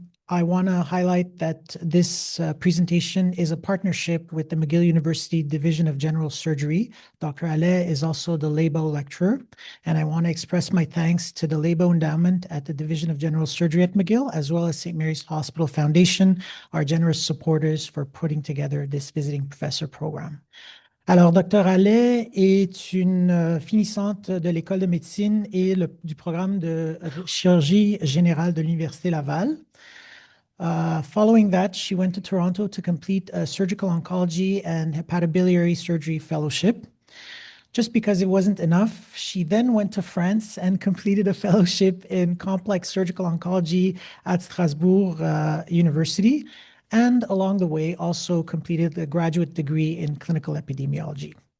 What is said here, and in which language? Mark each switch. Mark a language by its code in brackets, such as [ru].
[en] I want to highlight that this presentation is a partnership with the McGill University Division of General Surgery. Dr. Hallet is also the Labow Lecturer, and I want to express my thanks to the Labow Endowment at the Division of General Surgery at McGill, as well as St. Mary's Hospital Foundation, our generous supporters for putting together this visiting professor program. [fr] Alors, Dr. Hallet est une finissante de l'École de médecine et du programme de chirurgie générale de l'Université Laval. [en] Following that, she went to Toronto to complete a surgical oncology and hepatobiliary surgery fellowship. Just because it wasn't enough, she then went to France and completed a fellowship in complex surgical oncology at Strasbourg University, and along the way also completed a graduate degree in clinical epidemiology.